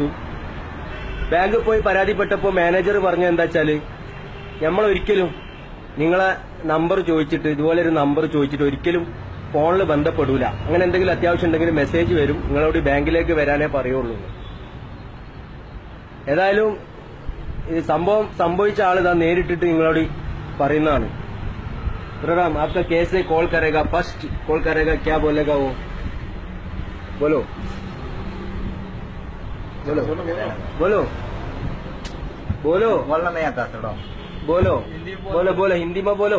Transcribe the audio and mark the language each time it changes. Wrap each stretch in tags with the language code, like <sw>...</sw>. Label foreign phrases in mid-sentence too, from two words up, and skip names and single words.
<ml>ബാങ്കിൽ പോയി പരാതിപ്പെട്ടപ്പോ മാനേജർ പറഞ്ഞ എന്താ വെച്ചാല്, നമ്മളൊരിക്കലും നിങ്ങളെ നമ്പർ ചോദിച്ചിട്ട്, ഇതുപോലെ ഒരു നമ്പർ ചോദിച്ചിട്ട് ഒരിക്കലും ഫോണിൽ ബന്ധപ്പെടൂല. അങ്ങനെ എന്തെങ്കിലും അത്യാവശ്യം ഉണ്ടെങ്കിൽ മെസ്സേജ് വരും, നിങ്ങളോട് ബാങ്കിലേക്ക് വരാനേ പറയുള്ളൂ. ഏതായാലും ഈ സംഭവം സംഭവിച്ച ആൾ ഇതാ നേരിട്ടിട്ട് നിങ്ങളോട് പറയുന്നതാണ്.</ml> <hi>प्रोग्राम आपका कैसे कॉल करेगा,</hi> <en>first call</en> <hi>करेगा, क्या बोलेगा वो? बोलो बोलो बोलो बोलो। बोलना नहीं आता थोड़ा, बोलो बोलो बोलो, हिंदी में बोलो।</hi>